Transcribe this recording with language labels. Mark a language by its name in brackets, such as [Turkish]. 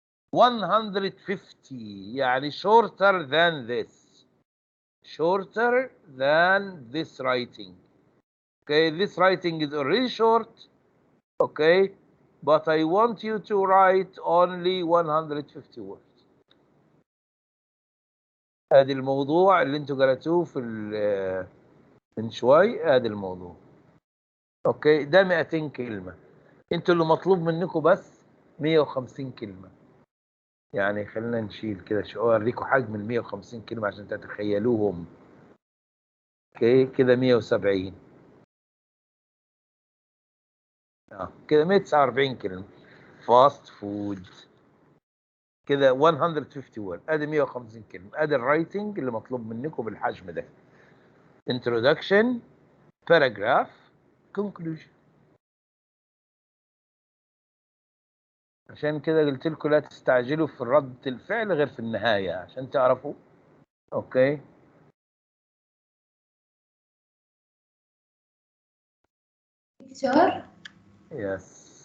[English] 150. يعني shorter than this. Shorter than this writing. Okay, this writing is already short. Okay, but I want you to write only 150 words. [Arabic] ادي الموضوع اللي انتوا قرأتوه في من شوي. ادي الموضوع. اوكي، ده 200 كلمة. انتوا اللي مطلوب منكم بس 150 كلمة. يعني خلينا نشيل كده اوريكم حجم ال 150 كلمة عشان تتخيلوهم. اوكي، كده 170. كده 149 كلمة. فاست فود. كده 150 word. ادي 150 كلمة. ادي الرايتنج اللي مطلوب منكم بالحجم ده. [English] introduction, paragraph, conclusion. [Arabic] عشان كده قلت لكم لا تستعجلوا في رد الفعل غير في النهاية عشان تعرفوا. اوكي. دكتور، [English] Yes.